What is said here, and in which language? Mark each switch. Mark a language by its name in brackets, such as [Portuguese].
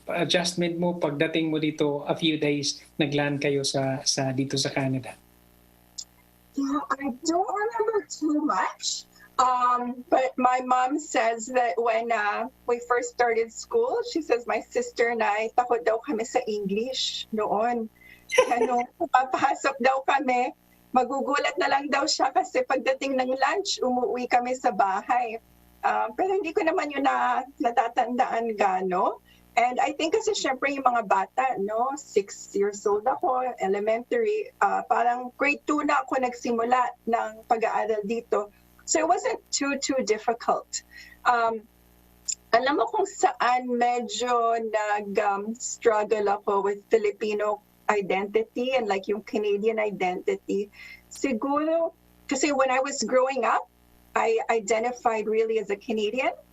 [Filipino] Adjustment mo pagdating mo dito, [English] a few days, [Filipino] nagland kayo dito sa Canada? [English] Yeah, I don't remember too much. But my mom says that when we first started school, she says my sister and I, [Filipino] takot daw kami sa English noon. Papasok daw kami, magugulat na lang daw siya kasi pagdating ng lunch, umuwi kami sa bahay. Pero hindi ko naman yun natatandaan gano. [English] And I think [Filipino] kasi syempre yung mga bata, 6 years old ako, elementary, parang grade 2 na ako nagsimula ng pag-aaral dito. [English] So it wasn't too difficult. [Filipino] Alam mo kung saan medyo nag-struggle ako [English] with Filipino identity and like yung Canadian identity. [Filipino] Siguro, kasi [English] when I was growing up, I identified really as a Canadian.